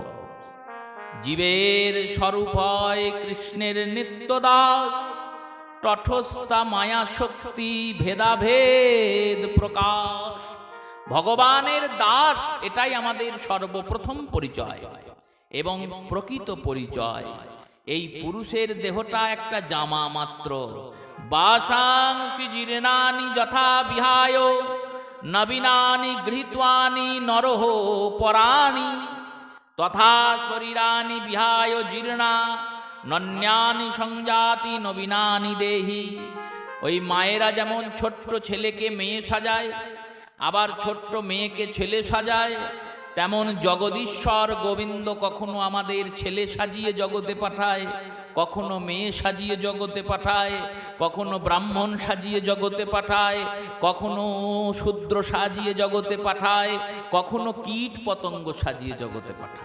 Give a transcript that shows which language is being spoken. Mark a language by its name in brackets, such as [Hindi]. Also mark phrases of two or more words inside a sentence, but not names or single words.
[Bangla] জীবের স্বরূপ হয় কৃষ্ণের নিত্য দাস, তটস্থা মায়া শক্তি ভেদাভেদ প্রকাশ। ভগবানের দাস, এটাই আমাদের সর্বপ্রথম পরিচয় এবং প্রকৃত পরিচয়। এই পুরুষের দেহটা একটা জামা মাত্র। [Sanskrit] বাসাংসি জীর্ণানি যথা বিহায় নবীনানি গৃহীত্বানি নরহ পরাণি তথা শরীরানি বিহায় জীর্ণা নন্যানি সংজাতি নবীনানি দেহি। [Bangla] ওই মায়েরা যেমন ছোট্ট ছেলেকে মেয়ে সাজায়, আবার ছোট্ট মেয়েকে ছেলে সাজায়, তেমন জগদীশ্বর গোবিন্দ কখনো আমাদের ছেলে সাজিয়ে জগতে পাঠায়, কখনো মেয়ে সাজিয়ে জগতে পাঠায়, কখনো ব্রাহ্মণ সাজিয়ে জগতে পাঠায়, কখনো শূদ্র সাজিয়ে জগতে পাঠায়, কখনো কীট পতঙ্গ সাজিয়ে জগতে পাঠায়।